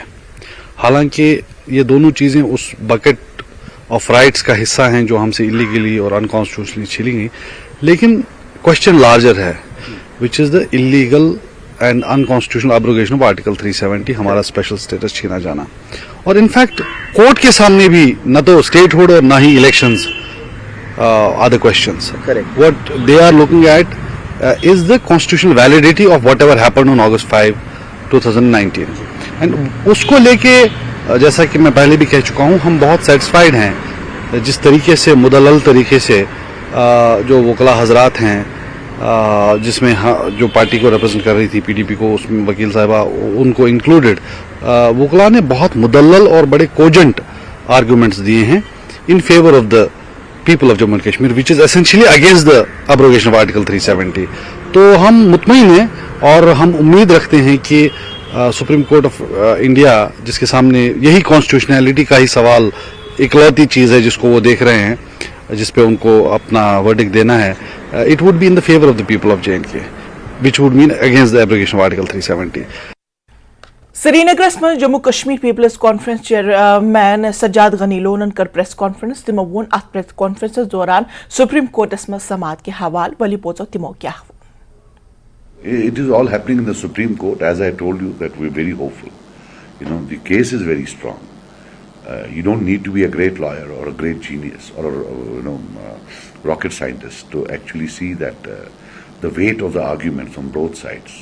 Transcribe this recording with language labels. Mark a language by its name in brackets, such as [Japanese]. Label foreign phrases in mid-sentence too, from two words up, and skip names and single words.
[Hindi] हालांकि ये दोनों चीज़ें उस [English] bucket of rights [Hindi] का हिस्सा हैं जो हमसे इलीगली और अनकॉन्स्टिट्यूशनली छीनी गई, लेकिन [English] question larger [Hindi] है, [English] which is the illegal and unconstitutional abrogation of Article 370, [Hindi] हमारा [English] special status [Hindi] छीना जाना। और इनफैक्ट कोर्ट के सामने भी न तो स्टेटहुड और न ही इलेक्शंस [English] are the questions. what they are looking at is the constitutional validity of whatever happened on August 5, 2019, and [Hindi] उसको लेके जैसा कि मैं पहले भी कह चुका हूं, हम बहुत सेटिस्फाइड हैं जिस तरीके से मुदल्लल तरीके से जो वकला हजरात हैं, जिसमें जो पार्टी को रिप्रेजेंट कर रही थी PDP को, उसमें वकील साहिबा उनको इंक्लूडेड, वकला ने बहुत मुदल्लल और बड़े [English] cogent arguments [Hindi] दिए हैं [English] in favour of the people of Jammu and Kashmir, which is essentially against the abrogation of Article 370. [Hindi] तो हम मुतमईन हैं और हम उम्मीद रखते हैं कि सुप्रीम कोर्ट ऑफ इंडिया, जिसके सामने यही कॉन्स्टिट्यूशनैलिटी का ही सवाल इकलौती चीज़ है जिसको वो देख रहे हैं, जिस पे उनको अपना वर्डिक्ट देना है, [English] it would be in the favour of the people of J&K, which would mean against the abrogation of Article 370. [Kashmiri] श्रीनगर में जम्मू कश्मीर पीपल्स कॉन्फ्रेंस चेयरमैन सज्जाद गनी लोनन कर [English] press conference, [Kashmiri] तिमो वोन अत [English] press conference [Kashmiri] दौरान सुप्रीम कोर्टस में समात के हवाल वली पोचो तिमो क्या। [English] It is all happening in the Supreme Court. As I told you, that we're very hopeful. You know, the case is very strong. You don't need to be a great lawyer or a great genius or rocket scientist to actually see that the weight of the arguments on both sides.